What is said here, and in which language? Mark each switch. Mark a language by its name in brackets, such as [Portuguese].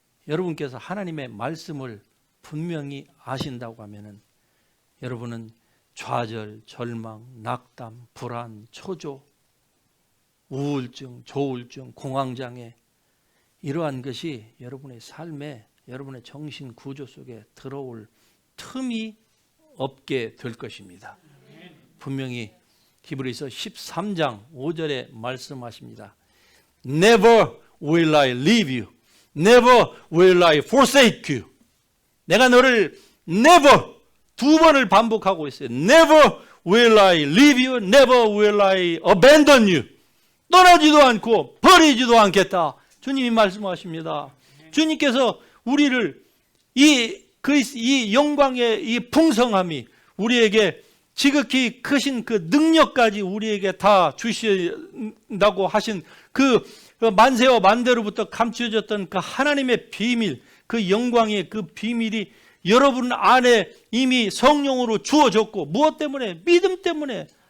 [Korean] 여러분께서 하나님의 말씀을 분명히 아신다고 하면은 여러분은 좌절, 절망, 낙담, 불안, 초조, 우울증, 조울증, 공황장애 이러한 것이 여러분의 삶에 여러분의 정신 구조 속에 들어올 틈이 없게 될 것입니다. 분명히 히브리서 13장 5절에 말씀하십니다. [English] Never will I leave you. Never will I forsake you. [Korean] 내가 너를 never 두 번을 반복하고 있어요. [English] Never will I leave you. Never will I abandon you. [Korean] 떠나지도 않고 버리지도 않겠다. 주님이 말씀하십니다. 주님께서 우리를 이 영광의 이 풍성함이 우리에게 지극히 크신 그 능력까지 우리에게 다 주신다고 하신 그 만세와 만대로부터 감추어졌던 그 하나님의 비밀, 그 영광의 그 비밀이 여러분 안에 이미 성령으로 주어졌고, 무엇 때문에? 믿음 때문에.